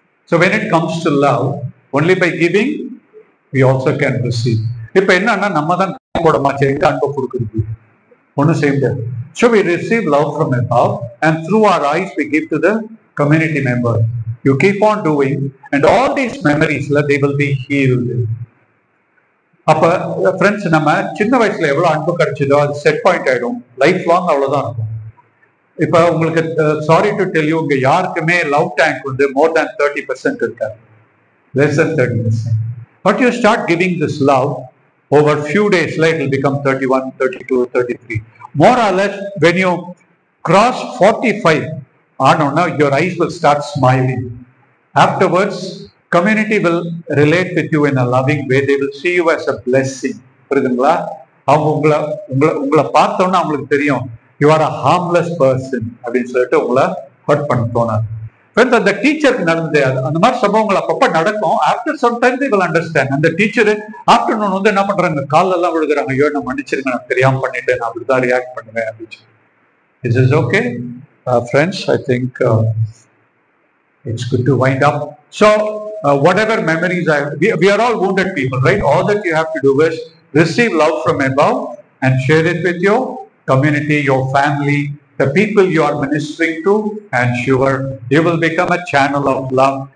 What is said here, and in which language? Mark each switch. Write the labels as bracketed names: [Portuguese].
[English] So when it comes to love, only by giving we also can receive. [Tamil] இப்போ என்னன்னா, நம்ம தான் போட மாட்டோம், எங்க அன்பை கொடுக்குறது ஒன்றும் செய்ய முடியாது. [English] So we receive love from above, and through our eyes we give to the community member. You keep on doing, and all these memories, they will be healed. [Tamil] அப்ப ஃப்ரெண்ட்ஸ், நம்ம சின்ன வயசுல எவ்வளவு அன்பு கிடைச்சதோ அது செட் பாயிண்ட் ஆயிடும், life long அவ்வளவுதான் இருக்கும். இப்ப உங்களுக்கு [English] sorry to tell you, [Tamil] உங்க யாருக்குமே [English] love tank [Tamil] வந்து [English] more than 30% [Tamil] இருக்காது, [English] less than 30%. But you start giving this love over few days, it will become 31, 32, 33. More or less, when you cross 45, your eyes will start smiling. Afterwards, community will relate with you in a loving way. They will see you as a blessing. [Tamil] புரியுதுங்களா? அவங்க உங்களை பார்த்தோன்னா அவங்களுக்கு தெரியும், [English] you are a harmless person [Tamil] அப்படின்னு சொல்லிட்டு உங்களை hurt பண்ண தோணாது. அந்த டீச்சருக்கு நடந்தது அந்த மாதிரி சம்பவங்கள் அப்பப்ப நடக்கும். [English] After some time they will understand. [Tamil] அந்த டீச்சர் ஆஃப்டர்நூன் வந்து என்ன பண்றாங்க, காலில் எல்லாம் விழுகிறாங்க, ஐயோ நான் மன்னிச்சிருங்க, நான் தெரியாம பண்ணிட்டேன், நான் அப்படிதான் ரியாக்ட் பண்ணுவேன் அப்படின்னு. [English] This is okay. Friends, I think it's good to wind up. So, whatever memories we are all wounded people, right? All that you have to do is receive love from above and share it with your community, your family, the people you are ministering to, and sure, you will become a channel of love.